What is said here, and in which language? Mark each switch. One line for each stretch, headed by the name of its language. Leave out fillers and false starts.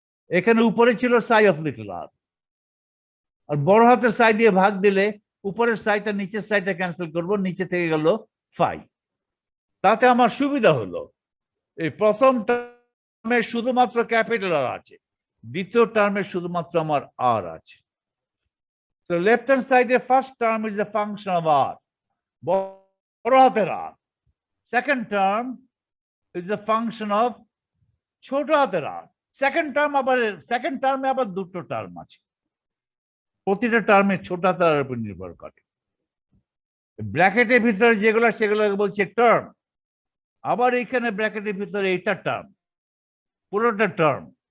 Bangla: এখানে উপরে ছিল সাই অফ লিটল আর, আর বড় হাতের সাই দিয়ে ভাগ দিলে উপরের সাইটা নিচের সাইটা ক্যান্সেল করব, নিচে থেকে গেল ফাই। তাতে আমার সুবিধা হলো এই প্রথম টার্মে শুধুমাত্র ক্যাপিটাল আর আছে, দ্বিতীয় টার্মে শুধুমাত্র আমার আর আছে।
English: So left hand side first term is a function of r,
Bangla: বড় হাতের আর।
English: second term is a function of
Bangla: ছোট হাতের আর। সেকেন্ড টার্মে আবার দুটো টার্ম আছে, প্রতিটা টার্মে ছোট হাতের উপর নির্ভর করে। ব্র্যাকেটের ভিতরে যেগুলো সেগুলো বলছে টার্ম, আবার এখানে ব্র্যাকেটের ভিতরে এটা টার্ম, পুরোটা টার্ম।